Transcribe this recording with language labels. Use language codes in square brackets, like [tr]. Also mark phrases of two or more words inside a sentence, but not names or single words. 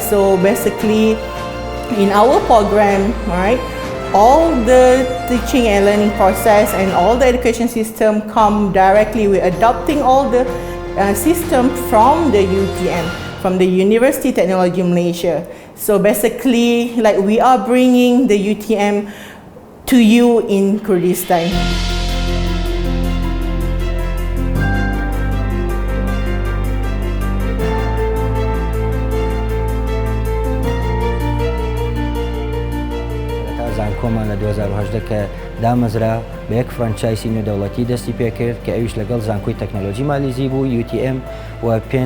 [en] So basically, in our program, right, all the teaching and learning process and all the education system come directly with adopting all the system from the UTM, from the University Technology Malaysia. So basically, like, we are bringing the UTM to you in Kurdistan. [ckb] زانکۆمان لە 2018 کە دامەزرا بە یەک فرانچایسی نێودەوڵەتی دەستی پێکرد کە ئەویش لەگەڵ زانکۆی تەکنۆلۆژی مالیزی بوو UTM و 5